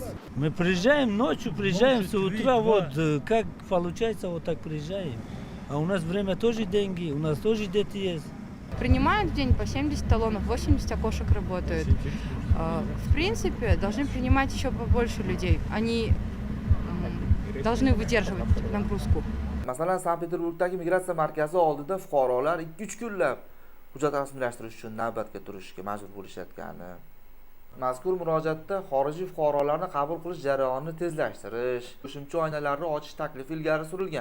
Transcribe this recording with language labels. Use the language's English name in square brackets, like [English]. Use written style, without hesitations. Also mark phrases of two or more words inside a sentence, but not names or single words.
[Russian] Мы приезжаем ночью, приезжаем с утра, вот как получается, вот так приезжаем. А у нас время тоже деньги, у нас тоже дети есть. Принимают в день по 70 талонов, 80 окошек работают. В принципе, должны принимать еще побольше людей. Они должны выдерживать нагрузку. [Uzbek] Masalan, Sankt-Peterburgdagi migratsiya markazi oldida fuqarolar 2-3 kunlab hujjat rasmiylashtirish uchun navbatga turishga majbur bo'lishayotgani. Mazkur murojaatda xorijiy fuqarolarni qabul qilish jarayonini tezlashtirish, qo'shimcha oynalarni ochish taklifi ilgari surilgan.